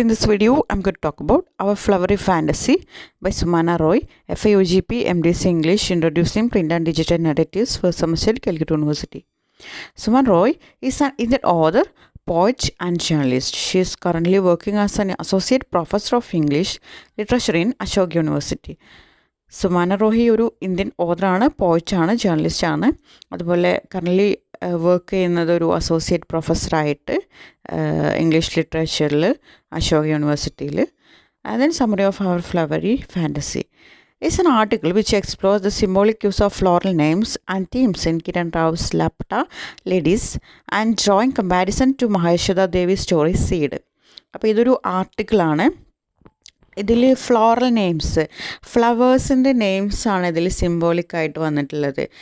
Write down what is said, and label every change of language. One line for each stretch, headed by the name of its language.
English: In this video, I'm going to talk about Our Flowery Fantasy by Sumana Roy, FAUGP, MDC English, Introducing Print and Digital Narratives, First Semester, Calcutta University. Sumana Roy is an Indian author, poet, and journalist. She is currently working as an Associate Professor of English Literature in Ashok University.
Malayalam: സുമാന റോഹി ഒരു Indian ഓതറാണ്, പോയിറ്റാണ്, ജേർണലിസ്റ്റാണ്. അതുപോലെ currently work ചെയ്യുന്നത് ഒരു associate പ്രൊഫസറായിട്ട് English ലിറ്ററേച്ചറിൽ Ashoka യൂണിവേഴ്സിറ്റിയിൽ.
English: Then summary of our flowery fantasy is an article which explores the symbolic use of floral names and themes in Kiran Rao's Lapata Ladies and drawing comparison to Maheshwara Devi's story Seed.
Malayalam: അപ്പോൾ ഇതൊരു ആർട്ടിക്കിളാണ്. ഇതിൽ floral names, ഫ്ലവേഴ്സിൻ്റെ നെയിംസാണ് ഇതിൽ സിംബോളിക്കായിട്ട് വന്നിട്ടുള്ളത്.